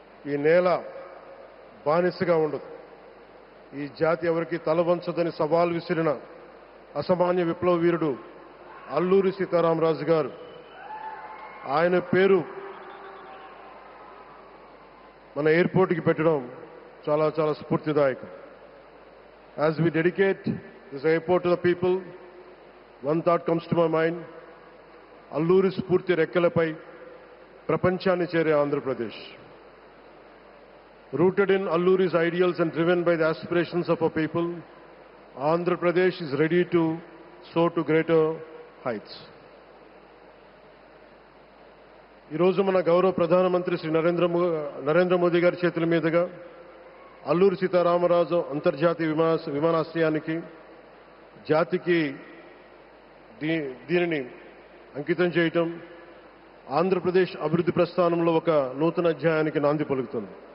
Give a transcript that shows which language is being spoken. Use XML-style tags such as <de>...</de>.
<te>ఈ నేల బానిసగా ఉండదు, ఈ జాతి ఎవరికి తల వంచదని సవాల్ విసిరిన అసామాన్య విప్లవ వీరుడు అల్లూరి సీతారామరాజు గారు, ఆయన పేరు మన ఎయిర్పోర్ట్కి పెట్టడం చాలా చాలా స్ఫూర్తిదాయకం.</te> <en>As we dedicate this airport to the people, one thought comes to my mind.</en> <te>Alluri స్ఫూర్తి రెక్కలపై ప్రపంచాన్ని చేరే Andhra Pradesh.</te> <en>Rooted in Alluri's ideals and driven by the aspirations of our people, Andhra Pradesh is ready to soar to greater heights.</en> <te>ఈ రోజు మన గౌరవ ప్రధానమంత్రి శ్రీ నరేంద్ర మోదీ గారి చేతుల మీదుగా అల్లూరి సీతారామరాజు అంతర్జాతీయ విమానాశ్రయానికి జాతికి దీనిని అంకితం చేయటం ఆంధ్రప్రదేశ్ అభివృద్ధి ప్రస్థానంలో ఒక నూతన అధ్యాయానికి నాంది పలుకుతుంది.</te>